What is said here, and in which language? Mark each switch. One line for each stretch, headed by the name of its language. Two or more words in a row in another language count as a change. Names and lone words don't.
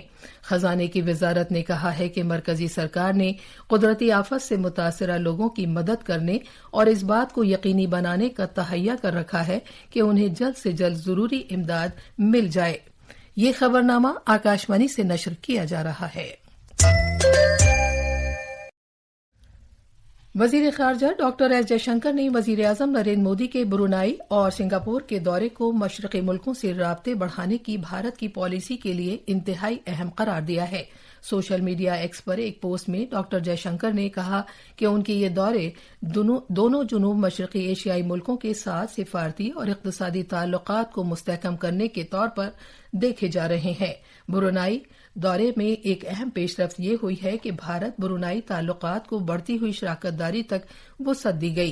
Urdu: خزانے کی وزارت نے کہا ہے کہ مرکزی سرکار نے قدرتی آفت سے متاثرہ لوگوں کی مدد کرنے اور اس بات کو یقینی بنانے کا تہیہ کر رکھا ہے کہ انہیں جلد سے جلد ضروری امداد مل جائے۔ یہ خبرنامہ آکاشوانی سے نشر کیا جا رہا ہے۔ وزیر خارجہ ڈاکٹر ایس جے شنکر نے وزیر اعظم نریندر مودی کے برونائی اور سنگاپور کے دورے کو مشرقی ملکوں سے رابطے بڑھانے کی بھارت کی پالیسی کے لیے انتہائی اہم قرار دیا ہے۔
English: social media
Urdu: ایکس پر ایک پوسٹ میں ڈاکٹر جے شنکر نے کہا کہ ان کے یہ دورے دونوں جنوب مشرقی ایشیائی ملکوں کے ساتھ سفارتی اور اقتصادی تعلقات کو مستحکم کرنے کے طور پر دیکھے جا رہے ہیں. برونائی دورے میں ایک اہم پیش رفت یہ ہوئی ہے کہ بھارت برونائی تعلقات کو بڑھتی ہوئی شراکت داری تک وسعت دی گئی.